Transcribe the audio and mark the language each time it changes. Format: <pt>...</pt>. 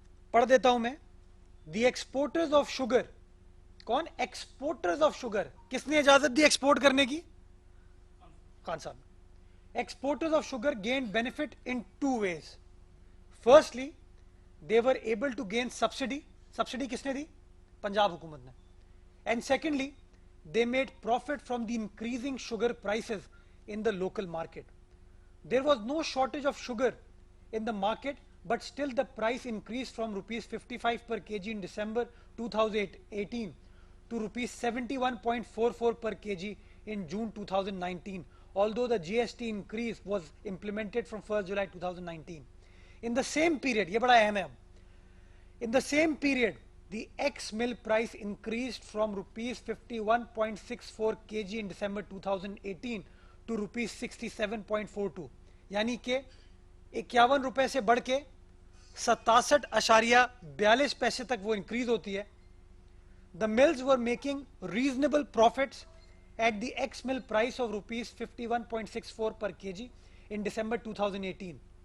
<ur>پڑھ دیتا ہوں میں.</ur> <en>the exporters of sugar,</en> <ur>کون</ur> <en>Exporters of sugar?</en> <ur>کس نے اجازت دی ایکسپورٹ کرنے کی؟ خان صاحب.</ur> <en>Exporters of sugar gained benefit in 2 ways. Firstly they were able to gain subsidy.</en> <ur>Subsidy کس نے دی؟ پنجاب حکومت نے.</ur> <en>And secondly they made profit from the increasing sugar prices in the local market. There was no shortage of sugar in the market, but still the price increased from rupees 55 per kg in December 2018 to rupees 71.44 per kg in June 2019, although the GST increase was implemented from 1st July 2019. In the same period,</en> <ur>یہ بڑا اہم ہے.</ur> <en>In the same period, the ex-mill price increased from rupees 51.64 kg in December 2018 to rupees 67.42.</en> <ur>یعنی کہ 51 روپے سے بڑھ کے 67.42 پیسے تک وہ انکریز ہوتی ہے.</ur> <en>The mills were making reasonable profits at the ex-mill price of rupees 51.64 per kg in December 2018.</en>